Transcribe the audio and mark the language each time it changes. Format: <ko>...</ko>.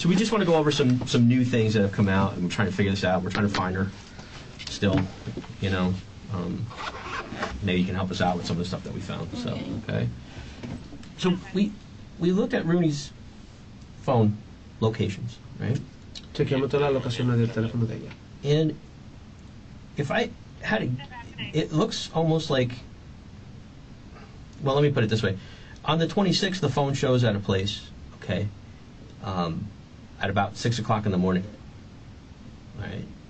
<en>So we just want to go over some new things that have come out, and we're trying to figure this out. We're trying to find her still, you know. Maybe you can help us out with some of the stuff that we found. So, okay. So we looked at Rooney's phone locations, right?</en> <es>Chequeamos todas las locaciones del teléfono de ella.</es> <en>And if I had to, it looks almost like, well, let me put it this way. On the 26th, the phone shows at a place, okay, at about 6 o'clock in the morning, right?</en>